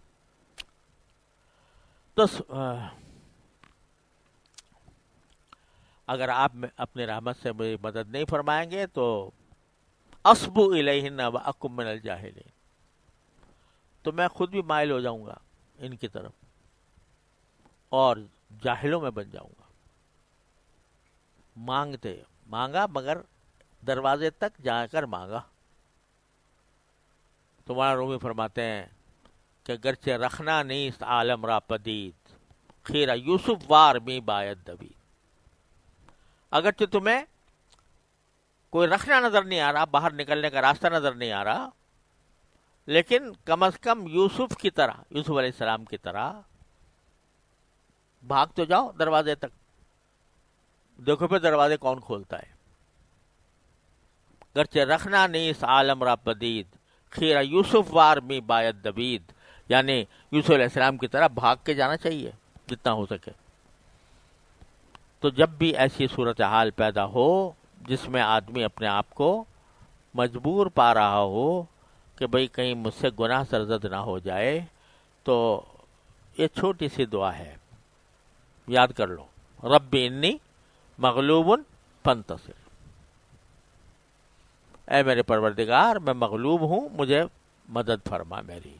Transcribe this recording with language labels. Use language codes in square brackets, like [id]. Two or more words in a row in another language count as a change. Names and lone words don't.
[ur] تو اگر آپ اپنے رحمت سے میری مدد نہیں فرمائیں گے تو [ar] اصبو الیہن واکم من الجاہلین، [ur] تو میں خود بھی مائل ہو جاؤں گا ان کی طرف اور جاہلوں میں بن جاؤں گا۔ مانگا مگر دروازے تک جا کر مانگا۔ تو مولانا رومی فرماتے ہیں کہ [fa] گرچہ رکھنا نیست عالم را پدید، خیرہ یوسف وار می باید دوید، [ur] اگرچہ تمہیں کوئی رکھنا نظر نہیں آ رہا، باہر نکلنے کا راستہ نظر نہیں آ رہا، لیکن کم از کم یوسف کی طرح، یوسف علیہ السلام کی طرح بھاگ تو جاؤ دروازے تک، دیکھو پھر دروازے کون کھولتا ہے۔ [fa] گرچہ رکھنا نیست عالم را پدید، خیرہ یوسف وار می باید دوید، [ur] یعنی یوسف علیہ السلام کی طرح بھاگ کے جانا چاہیے جتنا ہو سکے۔ تو جب بھی ایسی صورتحال پیدا ہو جس میں آدمی اپنے آپ کو مجبور پا رہا ہو کہ بھئی کہیں مجھ سے گناہ سرزد نہ ہو جائے، تو یہ چھوٹی سی دعا ہے، یاد کر لو، [ar] رب انی مغلوب فانتصر، [ur] اے میرے پروردگار میں مغلوب ہوں، مجھے مدد فرما میری۔